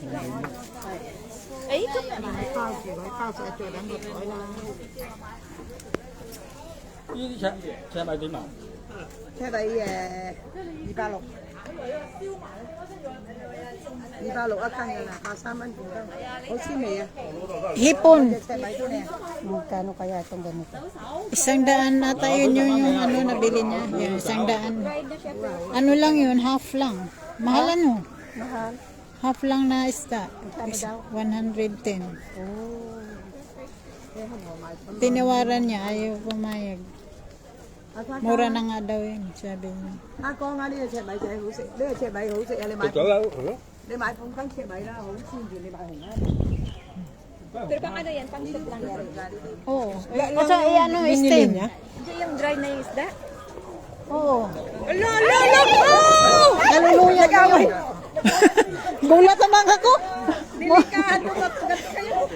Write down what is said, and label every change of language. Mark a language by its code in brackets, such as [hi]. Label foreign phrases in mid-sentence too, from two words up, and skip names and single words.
[yue] 誒，今日咪包住佢，包晒再等個台啦。呢啲尺米點啊？車底260，260一斤㗎啦，83蚊半斤，好鮮味啊！ [tl] Hipon. [yue] 隻米都靚。 [tl] Magkano kaya itong ganito? 100 ata yun yung ano nabili niya. Yun, 100. Ano lang yun, half lang. Mahal ano? Mahal. Half lang na isda. 110. Tinawaran niya, ayaw pumayag. Mura na nga daw yun, sabi niya. [yue] 阿哥啊，呢個赤米仔好食，呢個赤米好食啊！你買半斤赤米啦，好鮮住，你買紅啦。 [tl] Pero pang ano yan, pang soup lang yan. Oo. Kasi ano, steam. Hindi yung dry na yung isda. Oo. Naluluya ka yun. Gulat naman ako. Delikado, matugat kayo.